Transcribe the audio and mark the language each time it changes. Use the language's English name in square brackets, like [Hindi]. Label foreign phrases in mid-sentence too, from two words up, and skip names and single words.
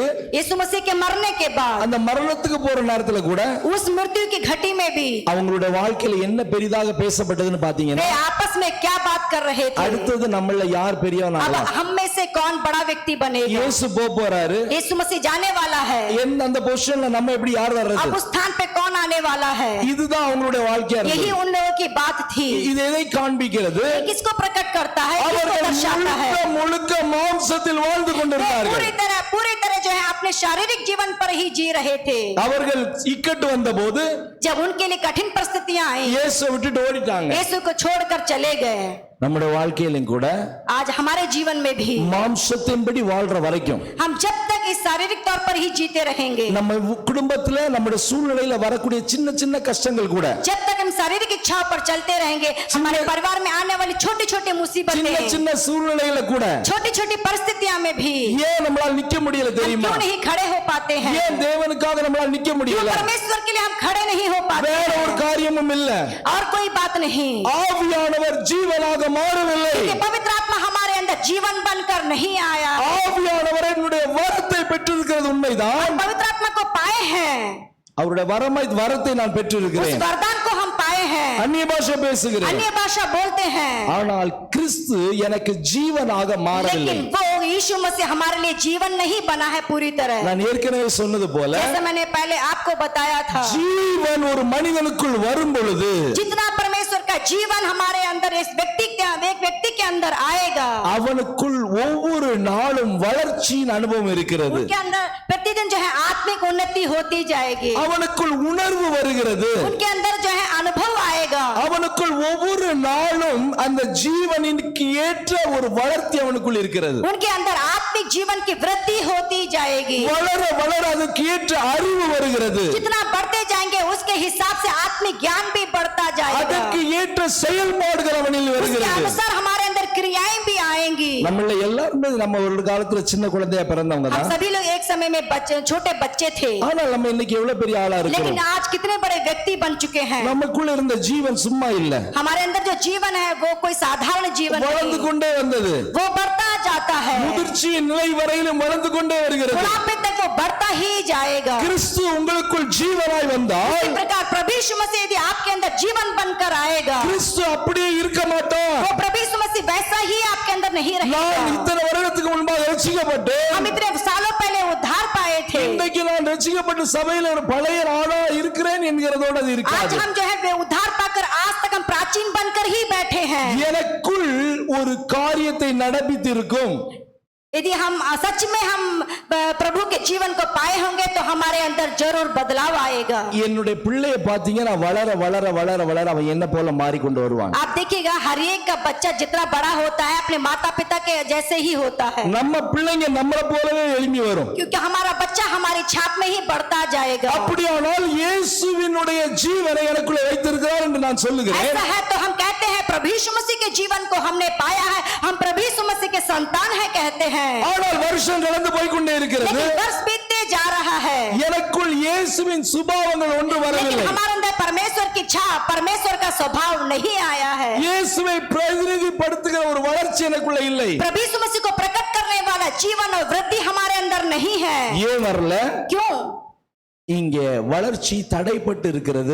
[Hindi] यीशु मसीह के मरने के बाद, [Tamil] அந்த மரணத்துக்கு போற நேரத்துல கூட [Hindi] उस मृत्यु की घटी में भी [Tamil] அவங்களுடைய வாழ்க்கையில என்ன பெரிதாக பேசப்பட்டதுன்னு பாத்தீங்கன்னா, [Hindi] वे आपस में क्या बात कर रहे थे? [Tamil] அடுத்தது நம்மள யார் [Hindi] अब [Tamil] பெரியவனாகலாம். [Hindi] हम में से कौन बड़ा व्यक्ति बनेगा? [Tamil] இயேசு போறாரு, [Hindi] यीशु मसीह जाने वाला है, [Tamil] அந்த பொசிஷன்ல நம்ம எப்படி யார் [Hindi] अब [Tamil] வர்றது? [Hindi] उस स्थान पे कौन आने वाला है? [Tamil] இதுதான் அவங்களுடைய வாழ்க்கையா [Hindi] यही [Tamil] இருந்தது. [Hindi] उन लोगों की बात थी। [Tamil] இது எதை காண்பிக்கிறது? [Hindi] ये किसको प्रकट करता है, किसको [Tamil] அவர்கள் [Hindi] दर्शाता है? [Tamil] முழுக்க முழுக்க மாம்சத்தில் வாழ்ந்து [Hindi] वे [Tamil] கொண்டிருந்தார்கள். [Hindi] पूरी तरह जो है अपने शारीरिक जीवन पर ही जी रहे थे। [Tamil] அவர்கள் இக்கட்டு வந்தபோது [Hindi] जब उनके लिए कठिन परिस्थितियां आई, [Tamil] இயேசுவை விட்டுட்டு ஓடிட்டாங்க. [Hindi] यीशु को छोड़कर चले गए। [Tamil] நம்முடைய வாழ்க்கையிலும் கூட [Hindi] आज हमारे जीवन में भी [Tamil] மாம்சத்தின்படி வாழ்ற வரைக்கும் [Hindi] हम जब तक इस शारीरिक तौर पर ही जीते रहेंगे, [Tamil] நம்ம குடும்பத்துல நம்முடைய சூழ்நிலையில வரக்கூடிய சின்ன சின்ன கஷ்டங்கள் கூட [Hindi] जब तक हम शारीरिक इच्छाओं पर चलते रहेंगे, हमारे परिवार में आने वाली छोटी छोटी [Tamil] சின்ன [Hindi] मुसीबतें, [Tamil] சின்ன சூழ்நிலையில கூட [Hindi] छोटी छोटी परिस्थितियां में भी [Tamil] ஏன் நம்மளால நிக்க முடியல [Hindi] हम [Tamil] தெரியுமா? [Hindi] क्यों नहीं खड़े हो पाते हैं? [Tamil] ஏன் தேவனுக்காக நம்மளால நிக்க [Hindi] क्यों [Tamil] முடியல? [Hindi] परमेश्वर के लिए हम खड़े नहीं हो पाते [Tamil] வேற [Hindi] हैं? [Tamil] ஒரு காரியமும் இல்ல, [Hindi] और कोई बात नहीं, [Tamil] ஆவியானவர் ஜீவனாக மாறவில்லை. [Hindi] कि पवित्र आत्मा हमारे अंदर जीवन बनकर नहीं आया। [Tamil] ஆவியானவர் என்னுடைய வரத்தை பெற்றிருக்கிறது உண்மைதான். [Hindi] पवित्र आत्मा को पाए हैं, [Tamil] அவருடைய வரத்தை நான் [Hindi] उस [Tamil] பெற்றிருக்கிறேன், [Hindi] वरदान को हम पाए हैं, [Tamil] அந்நிய பாஷை பேசுகிறேன். [Hindi] अन्य भाषा बोलते हैं, [Tamil] ஆனால் கிறிஸ்து எனக்கு ஜீவனாக மாறவில்லை. [Hindi] लेकिन वो यीशु मसीह हमारे लिए जीवन नहीं बना है पूरी तरह। [Tamil] நான் ஏற்கனவே சொன்னது போல [Hindi] जैसे मैंने पहले आपको बताया था, [Tamil] ஜீவன் ஒரு மனிதனுக்குள் வரும் பொழுது [Hindi] जितना परमेश्वर का जीवन हमारे अंदर एक व्यक्ति के अंदर आएगा, [Tamil] அவனுக்குள் ஒவ்வொரு நாளும் வளர்ச்சியின் அனுபவம் இருக்கிறது. [Hindi] उनके अंदर प्रतिदिन जो है आत्मिक उन्नति होती जाएगी, [Tamil] அவனுக்குள் உணர்வு வருகிறது. [Hindi] उनके अंदर जो है अनुभव आएगा, [Tamil] அவனுக்குள் ஒவ்வொரு நாளும் அந்த ஜீவனுக்கு ஏற்ற ஒரு வளர்ச்சி அவனுக்குள் இருக்கிறது. [Hindi] उनके अंदर आत्मिक जीवन की वृद्धि होती जाएगी। [Tamil] வளர வளர அதுக்கு ஏற்ற அறிவு வருகிறது. [Hindi] जितना बढ़ते जाएंगे उसके हिसाब से आत्मिक ज्ञान भी बढ़ता जाएगा, [Tamil] அதற்கு ஏற்ற செயல்பாடுகள் அவனில் [Hindi] उसके [Tamil] வருகிறது. [Hindi] अनुसार हमारे अंदर क्रियाएं भी आएंगी। [Tamil] நம்மள எல்லாருமே நம்ம ஒரு காலத்துல சின்ன குழந்தையா பிறந்தவங்க [Hindi] हम [Tamil] தான். [Hindi] सभी लोग एक समय में छोटे बच्चे थे, [Tamil] ஆனால் நம்ம இன்னைக்கு எவ்வளவு பெரிய ஆளா [Hindi] लेकिन [Tamil] இருக்கிறோம். [Hindi] आज कितने बड़े व्यक्ति बन चुके हैं। [Tamil] நமக்குள்ள இருந்த ஜீவன் சும்மா இல்ல, [Hindi] हमारे अंदर जो जीवन है वो कोई साधारण जीवन [Tamil] வளர்ந்து [Hindi] नहीं, [Tamil] கொண்டே வந்தது. [Hindi] वो बढ़ता जाता है, [Tamil] முதிர்ச்சியின் நிலை வரையிலும் வளர்ந்து கொண்டே வருகிறது. [Hindi] बुढ़ापे तक वो बढ़ता ही जाएगा। [Tamil] கிறிஸ்து உங்களுக்குள் ஜீவனாய் வந்தால் [Hindi] इसी प्रकार प्रभु यीशु मसीह यदि आपके अंदर जीवन बनकर आएगा, [Tamil] கிறிஸ்து அப்படியே இருக்க மாட்டார். [Hindi] वो प्रभु यीशु मसीह वैसा ही आपके अंदर नहीं [Tamil] நான் [Hindi] रहेगा। [Tamil] இத்தனை வருடத்துக்கு முன்பாக ரட்சிக்கப்பட்டு [Hindi] हम इतने सालों पहले उद्धार पाए थे, [Tamil] இன்றைக்கு நான் ரட்சிக்கப்பட்டு சபையில ஒரு பழைய ஆளா இருக்கிறேன் என்கிறதோட அது [Hindi] आज [Tamil] இருக்காது. [Hindi] हम जो है वे उद्धार पाकर आज तक हम प्राचीन बनकर ही बैठे हैं। [Tamil] எனக்குள் ஒரு காரியத்தை நடப்பித்திருக்கும். [Hindi] यदि हम सच में हम प्रभु के जीवन को पाए होंगे तो हमारे अंदर जरूर बदलाव आएगा। [Tamil] என்னுடைய பிள்ளைய பாத்தீங்கன்னா வளர வளர வளர வளர அவன் என்ன போல மாறிக்கொண்டு வருவான். [Hindi] आप देखिएगा हर एक का बच्चा जितना बड़ा होता है अपने माता पिता के जैसे ही होता है, [Tamil] நம்ம பிள்ளைங்க நம்மள போலவே எழும்பி வரும். [Hindi] क्योंकि हमारा बच्चा हमारी छाप में ही बढ़ता जाएगा। [Tamil] அப்படியானால் இயேசுவினுடைய ஜீவனை எனக்குள்ள வைத்திருக்கிறார் என்று நான் சொல்லுகிறேன். [Hindi] ऐसा है तो हम कहते हैं प्रभु यीशु मसीह के जीवन को हमने पाया है, हम प्रभु यीशु मसीह के संतान है कहते हैं, [Tamil] ஆனால் வருஷம் கடந்து போய் கொண்டே இருக்கிறது. [Hindi] लेकिन वर्ष बीतते जा रहा है, [Tamil] எனக்குள் இயேசுவின் சுபாவங்கள் ஒன்று [Hindi] लेकिन [Tamil] வரவில்லை. [Hindi] हमारे अंदर परमेश्वर की छाप, परमेश्वर का स्वभाव नहीं आया है। [Tamil] இயேசுவை பிரதிநிதிப்படுத்துகிற ஒரு வளர்ச்சி எனக்குள்ள இல்லை. [Hindi] प्रभु यीशु मसीह को प्रकट करने वाला जीवन और वृद्धि हमारे अंदर नहीं है। [Tamil] ஏன் வரல? [Hindi] क्यों? [Tamil] இங்கே வளர்ச்சி தடைப்பட்டு இருக்கிறது.